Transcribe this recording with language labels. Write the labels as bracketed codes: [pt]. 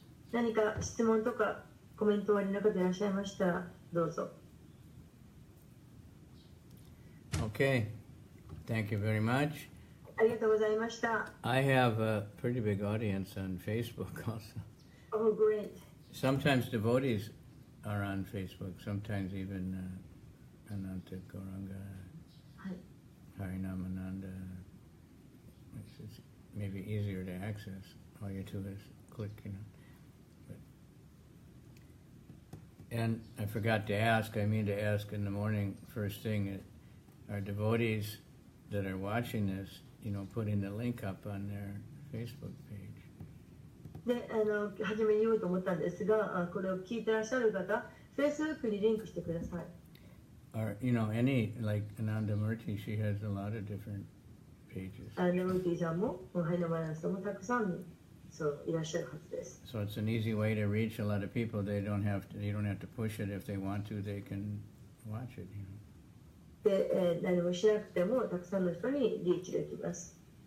[ja] 何か質問とかコメントおありの方いらっしゃいましたらどうぞ。 [en] Okay, thank you very much. [ja] ありがとうございました。 [en] I have a pretty big audience on Facebook also. Oh, great. Sometimes devotees are on Facebook, sometimes even Ananta Gauranga, Harinamananda. It's maybe easier to access. All you do is click, you know. And I forgot to ask, I mean to ask in the morning, first thing, are devotees that are watching this, you know, putting the link up on their Facebook page. [ja] で、初めに言おうと思ったんですが、これを聞いてらっしゃる方、Facebook にリンクしてください。 [en] Or, you know, like Anandamurti, she has a lot of different pages. [ja] アンダムーティさんも、ハイナマランさんもたくさんそういらっしゃるはずです。 [en] So it's an easy way to reach a lot of people. You don't have to push it. If they want to, they can watch it, you know. [ja] で、何もしなくてもたくさんの人にリーチできます。